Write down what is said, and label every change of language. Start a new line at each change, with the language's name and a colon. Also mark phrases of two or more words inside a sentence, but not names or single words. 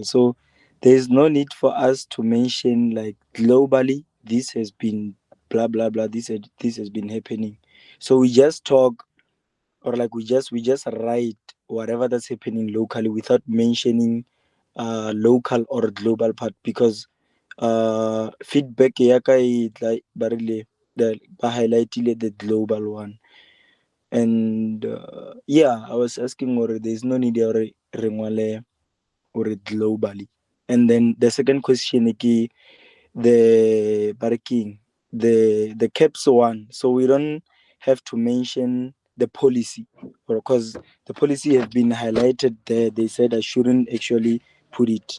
English: So there's no need for us to mention like globally this has been blah blah blah. This has been happening. So we just talk, or like we just write whatever that's happening locally without mentioning local or global part, because feedback
Southern Sotho: ya ka e tla ba rile ba highlightile
English: the global one. And yeah, I was asking, or there's no need or
Southern Sotho: re ngwale
English: or globally. And then the second question ke the parking, the caps one, so we don't have to mention the policy, or because the policy has been highlighted there, they said I shouldn't actually put it.